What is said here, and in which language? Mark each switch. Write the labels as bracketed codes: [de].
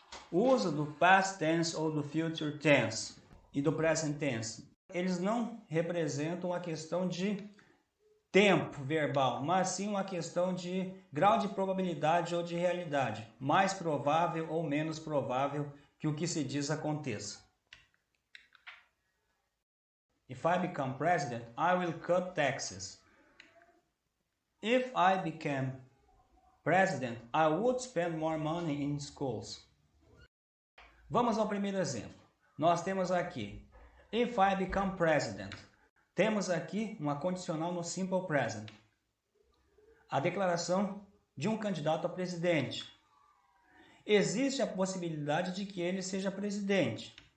[pt] O uso do past tense ou do future tense e do present tense, eles não representam a questão de tempo verbal, mas sim uma questão de grau de probabilidade ou de realidade, mais provável ou menos provável que o que se diz aconteça. [en] If I become president, I will cut taxes. If I became president, I would spend more money in schools. [pt] Vamos ao primeiro exemplo. Nós temos aqui, [en] if I become president. [pt] Temos aqui uma condicional no simple present. A declaração de um candidato a presidente. existe a possibilidade de que ele seja presidente.